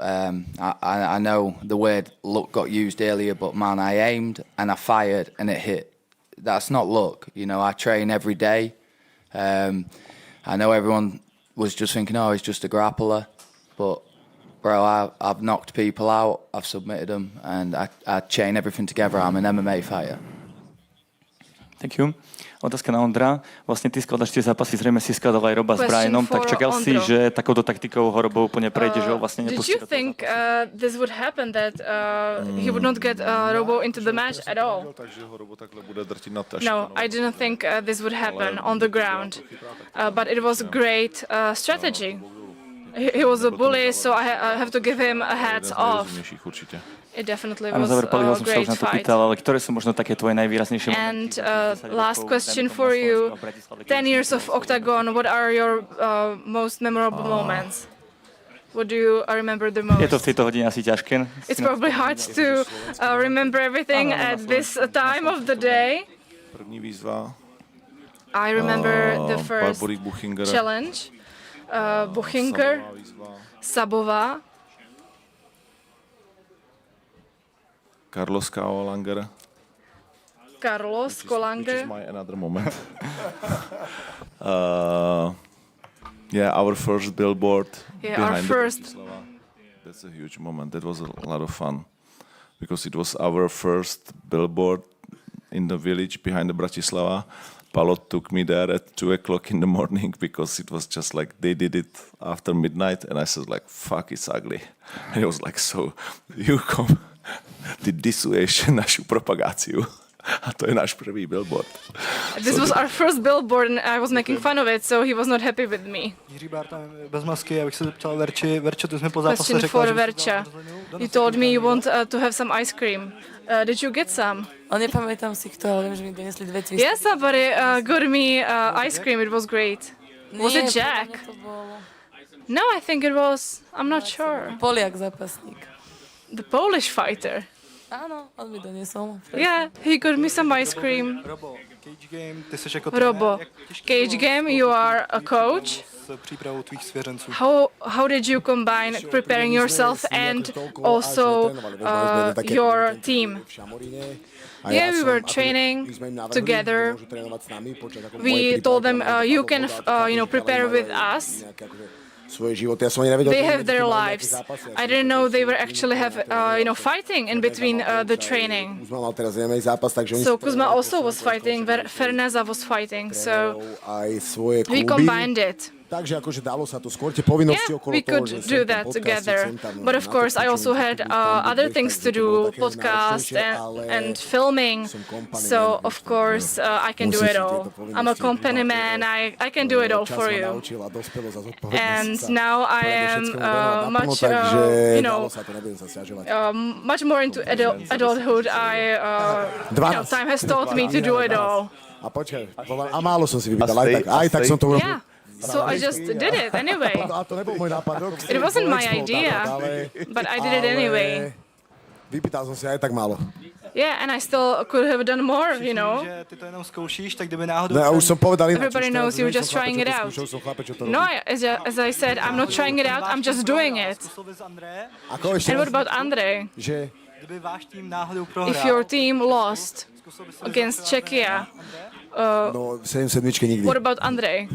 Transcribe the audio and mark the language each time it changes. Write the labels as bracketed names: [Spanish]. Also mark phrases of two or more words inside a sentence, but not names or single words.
[English] I know the word luck got used earlier, but man, I aimed and I fired and it hit that's not luck. You know, I train every day. I know everyone was just thinking, oh, he's just a grappler, but bro, I've knocked people out, I've submitted them, and I chain everything together. I'm an MMA fighter. Thank you. [Slovak] Otázka na Ondra. Vlastne ty skladaš tie zápasy, zrejme si skladal aj Roba s Brianom, tak čakal si, že takouto taktikou ho Robo úplne prejde, že ho vlastne nepustí. [English] Did you think this would happen, that he would not get Robo into the match at all? No, I didn't think this would happen on the ground, but it was a great strategy. He was a bully, so I have to give him a hats off. It definitely was a great fight. [Slovak] Ale ktoré sú možno také tvoje najvýraznejšie? [English] And last question for you. 10 years of Octagon, what are your most memorable moments? What do you remember the most? [Slovak] Je to v tejto hodine asi ťažké. [English] It's probably hard to remember everything at this time of the day. [Czech] První výzva. [English] I remember the first challenge. Buchinger, Sabová, Carlos Kolanger. Carlos Kolanger. Which is my another moment. Yeah, our first billboard behind Bratislava. That's a huge moment. That was a lot of fun because it was our first billboard in the village behind the Bratislava. Palot took me there at 2 o'clock in the morning because it was just like they did it after midnight, and I said like, "Fuck, it's ugly." And he was like, "So you come." [Slovak] Ty disuješ našu propagáciu. A to je náš prvý billboard. [English] This was our first billboard and I was making fun of it, so he was not happy with me. [Czech] Jiří Bárta bez masky, já bych se zeptal Verča, ty jsme po zápase [English] Question [Czech] řekla, [English] for Verča. You told me you want to have some ice cream. Did you get some? [Slovak] Ale nepamätám si kto, ale viem, že mi donesli 2 twisty. [English] Yes, somebody got me ice cream, it was great. Was it Jack? No, I think it was, I'm not sure. [Slovak] Poliak zápasník. [English] The Polish fighter. [Slovak] Áno, on mi doniesol. [English] Yeah, he got me some ice cream. Robo, Cage Game, [Czech] ty jsi jako [English] Robo, Cage Game, you are a coach. [Czech] S přípravou tvých svěřenců. [English] How did you combine preparing yourself and also your team? Yeah, we were training together. We told them you can prepare with us. They have their lives. I didn't know they were actually fighting in between the training. So Kuzma also was fighting, Ferneza was fighting, so we combined it. [Slovak] Takže akože dalo sa to skôr tie povinnosti okolo toho, [English] we could do that together. But of course, I also had other things to do, podcast and filming. So of course, I can do it all. I'm a company man. I can do it all for you. And now I am much more into adulthood. Time has taught me to do it all. [Slovak] A počkaj, a málo som si vypýtal, aj tak som to urobil. [English] So I just did it anyway. It wasn't my idea, but I did it anyway. [Slovak] Vypýtal som si aj tak málo. [English] Yeah, and I still could have done more, you know. Everybody knows you're just trying it out. No, as I said, I'm not trying it out, I'm just doing it. And what about Andrej? If your team lost against Czechia, what about Andrej?